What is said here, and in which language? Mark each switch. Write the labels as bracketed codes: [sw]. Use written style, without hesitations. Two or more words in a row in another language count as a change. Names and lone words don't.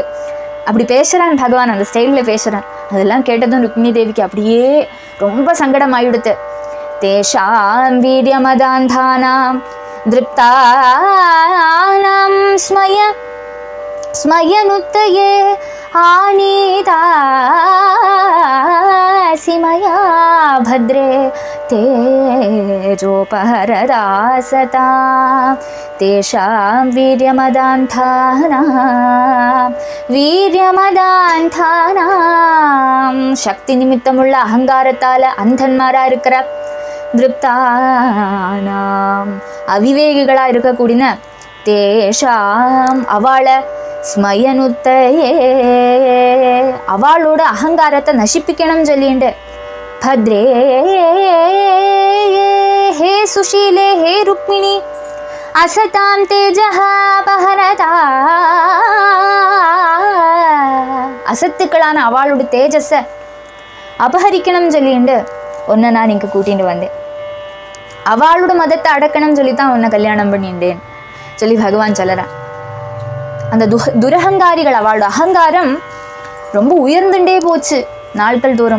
[ta] அப்படி பேசுறான் பகவான், அந்த ஸ்டைலில் பேசுறான். அதெல்லாம் கேட்டதும் ருக்மிணி தேவிக்கு அப்படியே ரொம்ப சங்கடம் ஆயிடுத்து. [sa] तेषाम् वीर्यमदान्धानाम् दृप्तानाम् स्मयनुत्तये आनीतासि मया भद्रे तेजोपहरदासता तेषां वीर्यमदान्थानां शक्ति निमित्तमुள்ள [ta] அகங்காரத்தால அந்தன்மாரா இருக்கிற திருப்தானாம் அவிவேகிகளா இருக்கக்கூடிய தேஷாம் அவள ஸ்மயனுத்தையே அவளோட அகங்காரத்தை நசிப்பிக்கணும் சொல்லிண்டு भद्रे [sa] हे सुशीले हे रुक्मिणी असतां तेजः अपहरता [ta] அசத்துக்களான அவளோட தேஜஸை அபகரிக்கணும் சொல்லிண்டு உன்னை நான் இங்கே கூட்டிட்டு வந்தேன். அவளோட மதத்தை அடக்கணும்னு சொல்லி தான் உன்னை கல்யாணம் பண்ணிட்டேன் சொல்லி பகவான் சொல்லறான். அந்த துரகங்காரிகள் அவளோட அகங்காரம் ரொம்ப உயர்ந்துட்டே போச்சு நாட்கள் தூரம்.